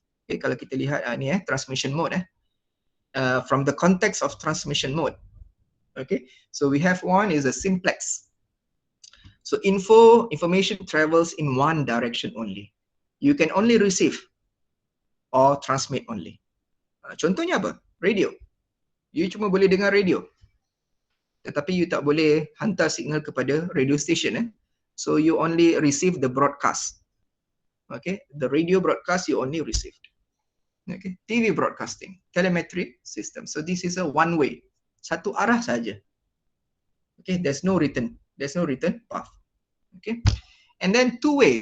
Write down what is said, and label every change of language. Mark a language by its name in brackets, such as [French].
[English] Okay, [Malay] kalau kita lihat ni [English] transmission mode from the context of transmission mode. Okay, so we have one is a simplex. So information travels in one direction only. You can only receive or transmit only. [Malay] Contohnya apa? Radio. You cuma boleh dengar radio, tetapi you tak boleh hantar signal kepada radio station. [English] So you only receive the broadcast. Okay, the radio broadcast you only received. Okay, TV broadcasting, telemetry system. So this is a 1 way, [Malay] satu arah saja. [English] Okay, there's no written path. Okay, and then 2 way.